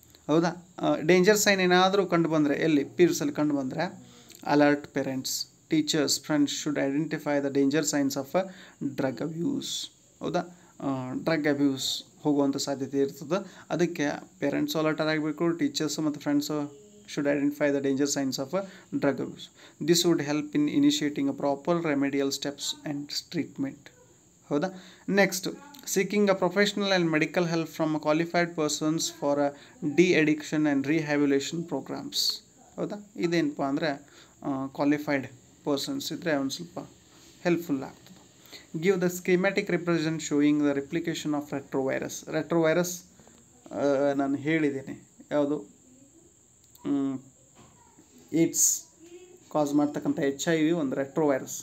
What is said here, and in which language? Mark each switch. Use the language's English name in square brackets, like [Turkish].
[Kannada] ಹೌದಾ, danger sign ಏನಾದರೂ ಕಂಡು ಬಂದರೆ, [English] ಎಲ್ಲಿ ಪೀರ್ಸಲ್ಲಿ ಕಂಡು ಬಂದರೆ, alert parents, teachers, friends should identify the danger signs of drug abuse. [Kannada] ಹೌದಾ, ಡ್ರಗ್ ಅಬ್ಯೂಸ್ ಹೋಗುವಂಥ ಸಾಧ್ಯತೆ ಇರ್ತದೆ. ಅದಕ್ಕೆ ಪೇರೆಂಟ್ಸು ಅಲರ್ಟ್ ಆಗಬೇಕು, ಟೀಚರ್ಸು ಮತ್ತು friends [English] Should identify the danger signs of drug abuse. This would help in initiating a proper remedial steps and treatment. ಹೌದಾ, next, seeking a professional and medical help from qualified persons for de-addiction and rehabilitation programs. [Kannada] ಹೌದಾ, ಇದೇನಪ್ಪ ಅಂದರೆ qualified persons ಇದ್ದರೆ ಒಂದು ಸ್ವಲ್ಪ helpful ಆಗ್ತದೆ. [English] Give the schematic represent showing the replication of retrovirus. [Kannada] ರೆಟ್ರೋವೈರಸ್ ನಾನು ಹೇಳಿದ್ದೀನಿ, ಯಾವುದು ಏಡ್ಸ್ ಕಾಸ್ ಮಾಡ್ತಕ್ಕಂಥ HIV ಒಂದು ರೆಟ್ರೋವೈರಸ್.